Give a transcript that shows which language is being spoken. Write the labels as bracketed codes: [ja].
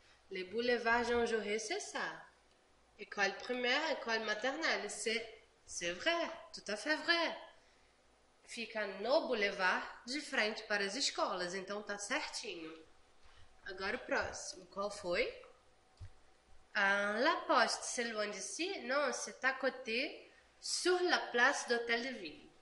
[fr] Le boulevard Jean Jaurès, c'est ça. École primaire, école maternelle. C'est vrai, tout à fait vrai. [pt] Fica no boulevard de frente para as escolas, então tá certinho. Agora o próximo, qual foi? [fr] La Poste, c'est loin d'ici? Non, c'est à côté, sur la place d'Hôtel de Ville.